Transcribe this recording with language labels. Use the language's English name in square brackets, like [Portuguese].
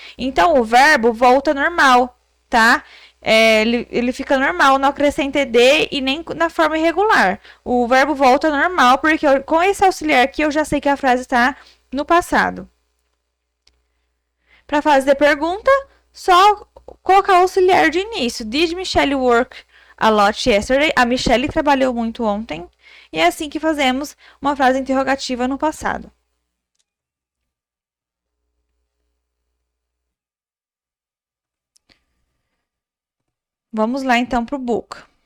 [Portuguese] Então, o verbo volta normal, tá? Ele fica normal, não acrescenta ed e nem na forma irregular. O verbo volta normal, porque com esse auxiliar aqui eu já sei que a frase está no passado. Para fazer pergunta, só colocar o auxiliar de início. [English] Did Michelle work a lot yesterday? [Portuguese] A Michelle trabalhou muito ontem. E é assim que fazemos uma frase interrogativa no passado. Vamos lá então para o book.